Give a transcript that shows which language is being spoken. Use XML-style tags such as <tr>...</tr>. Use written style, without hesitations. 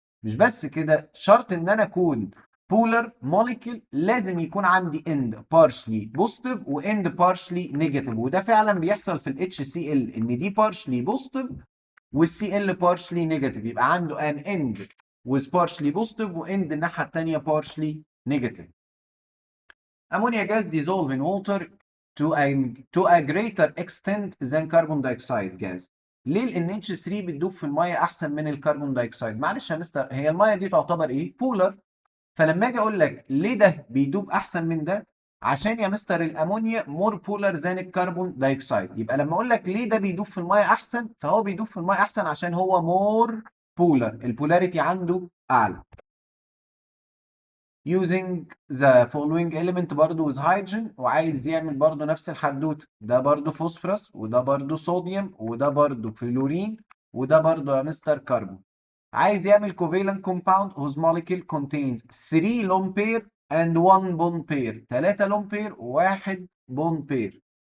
<ar>مش بس كده، شرط ان انا اكون بولر موليكيول لازم يكون عندي اند بارشلي بوزيتيف واند بارشلي نيجاتيف، وده فعلا بيحصل في ال HCl ان دي بارشلي بوزيتيف والسي ال بارشلي نيجاتيف، يبقى عنده ان اند</ar> <en>with partially positive</en> <ar>واند الناحيه الثانيه</ar> <en>partially negative. Ammonia gas dissolve in water to a greater extent than carbon dioxide gas.</en> <ar>ليه ال NH3 بتدوب في الميه احسن من الكربون دايوكسيد؟ معلش يا مستر، هي الميه دي تعتبر ايه؟ بولر. فلما اجي اقول لك ليه ده بيدوب احسن من ده، عشان يا مستر الامونيا مور بولر ذان الكربون دايوكسيد. يبقى لما اقول لك ليه ده بيدوب في الميه احسن، فهو بيدوب في الميه احسن عشان هو مور بولر، البولاريتي عنده اعلى.</ar> <en>using the following element</en> <ar>برضو</ar> <en>with hydrogen،</en> <ar>وعايز يعمل برضو نفس الحدوته، ده برضو فوسفورس وده برضو صوديوم وده برضو فلورين وده برضو يا مستر كربون. عايز يعمل</ar> <en>covalent compound whose molecule contains 3 lone pair and 1 bond pair، 3 lone pair و1 bond pair.</en>